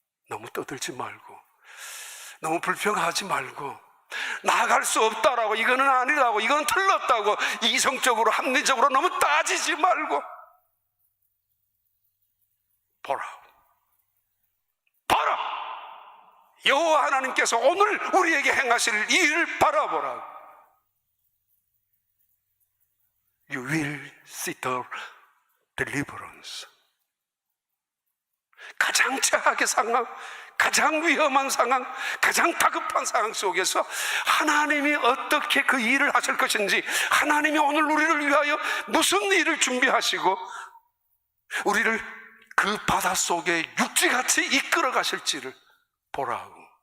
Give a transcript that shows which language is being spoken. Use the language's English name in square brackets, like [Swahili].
[Korean] 너무 떠들지 말고, 너무 불평하지 말고, 나아갈 수 없다라고, 이거는 아니라고, 이건 틀렸다고 이성적으로 합리적으로 너무 따지지 말고 보라고. 봐라. 여호와 하나님께서 오늘 우리에게 행하실 일을 바라보라고. [English] You will see the deliverance. [Korean] 가장 최악의 상황, 가장 위험한 상황, 가장 다급한 상황 속에서 하나님이 어떻게 그 일을 하실 것인지, 하나님이 오늘 우리를 위하여 무슨 일을 준비하시고 우리를 그 바닷속에 육지같이 이끌어 가실지를 보라고.